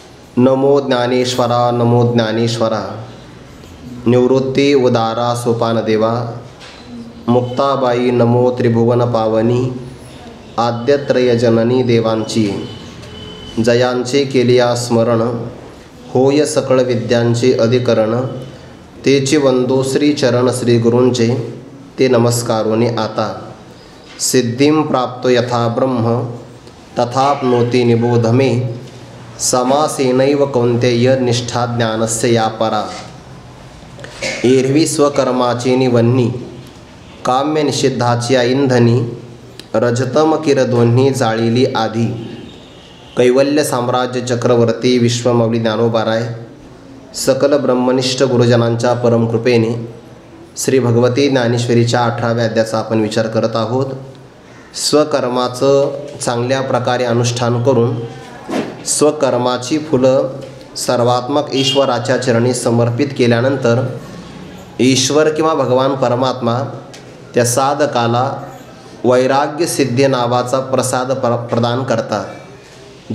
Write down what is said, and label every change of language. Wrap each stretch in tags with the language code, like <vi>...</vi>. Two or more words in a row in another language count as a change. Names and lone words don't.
<mr>नमो ज्ञानेश्वरा नमो ज्ञानेश्वरा। निवृत्ती उदारा सोपानदेवा। मुक्ताबाई नमो त्रिभुवन पावनी। आद्यत्रय जननी देवांची जयांचे केलिया स्मरण। होय सकळ विद्यांचे अधिकरण। तेची वंदो श्री चरण श्री गुरूंचे ते नमस्कारोनी आता।</mr> <sa>सिद्धिं प्राप्तो यथा ब्रह्म तथाप्नोति निबोध मे। समासेनैव कौन्तेय निष्ठा ज्ञानस्य या परा।</sa> <mr>एरवी स्वकर्माची निवन्नी काम्य निषिद्धाची इंधनी। रजतम किर दोन्ही जाळिली आधी। कैवल्य साम्राज्य चक्रवर्ती विश्वमौली ज्ञानोबाराय सकल ब्रह्मनिष्ठ गुरुजनांच्या परमकृपेने श्री भगवती ज्ञानेश्वरीच्या 18व्या अध्यायाचा आपण विचार करत आहोत। स्वकर्माचं चांगल्या प्रकारे अनुष्ठान करून स्वकर्माची फुलं सर्वात्मक ईश्वराच्या चरणी समर्पित केल्यानंतर ईश्वर किंवा भगवान परमात्मा त्या साधकाला वैराग्य सिद्धी नावाचा प्रसाद प्रदान करतात।</mr>